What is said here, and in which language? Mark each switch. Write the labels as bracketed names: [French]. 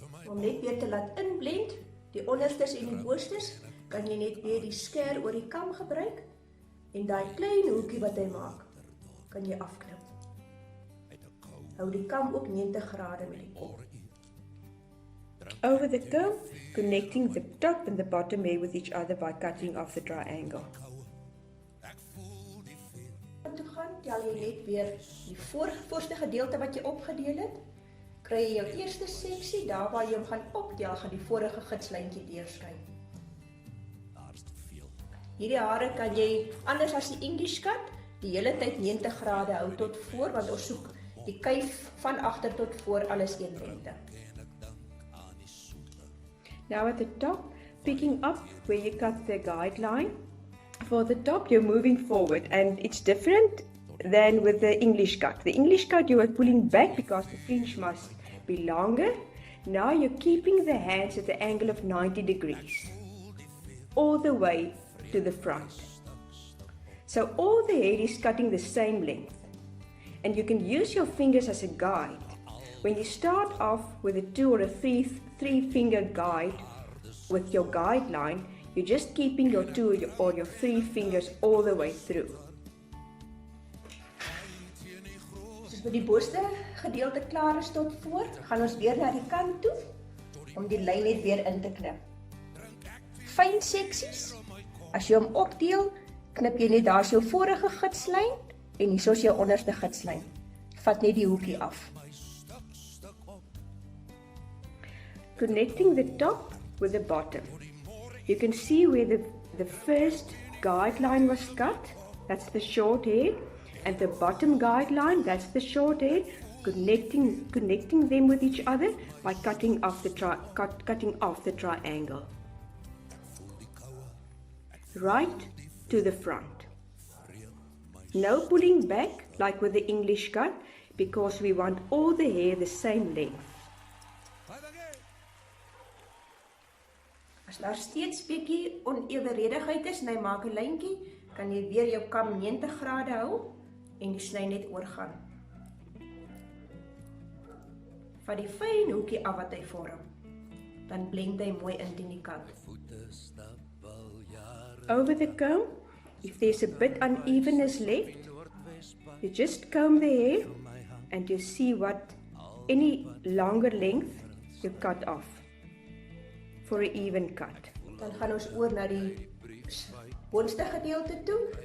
[Afrikaans] Om net weer te laat inblend, die onderstes en die boostes, kan jy net weer die sker oor die kam gebruik en daai klein hoekie wat hy maak, kan jy afknip. Hou die kam ook 90 grade met die kop. [English] Over the comb, connecting the top and the bottom hair with each other by cutting off the triangle. [Afrikaans] Toe gaan, tel jy net weer die voorste gedeelte wat jy opgedeel het, kry jy jou eerste seksie, daar waar jy hom gaan optel, gaan die vorige gidslyntjie deurskyn. Hierdie hare kan jy, anders as die English cut, die hele tyd 90 grade hou tot voor, want ons soek die kuif van agter tot voor alles eenwendig. [English] Now at the top, picking up where you cut the guideline, for the top you're moving forward, and it's different than with the English cut. The English cut you are pulling back because the fringe must be longer. Now you're keeping the hands at the angle of 90 degrees, all the way to the front. So all the hair is cutting the same length. And you can use your fingers as a guide. When you start off with a 2 or a 3 finger guide with your guideline, you're just keeping your 2 or your 3 fingers all the way through. [Afrikaans] Soos met die boonste gedeelte klaar is tot voor, gaan ons weer na die kant toe om die lyn net weer in te knip. Fyn seksies. As jy hom opdeel, knip jy net daar jou vorige gidslyn en hier is jou onderste gidslyn. Vat net die hoekie af. [English] Connecting the top with the bottom. You can see where the first guideline was cut, that's the short hair, and the bottom guideline, that's the short hair, connecting them with each other by cutting off the triangle. Right to the front. No pulling back like with the English cut, because we want all the hair the same length. [Afrikaans] As daar steeds bietjie onevenredigheid is en hy maak 'n lyntjie, kan jy weer jou kam 90 grade hou en die sny net oorgaan. Vat die fyn hoekie af wat hy vorm. Dan blend hy mooi in teen die kant. [English] Over the comb, if there's a bit unevenness left, you just comb the hair and you see what any longer length you cut off for an even cut. [Afrikaans] Dan gaan ons oor na die boonste gedeelte toe.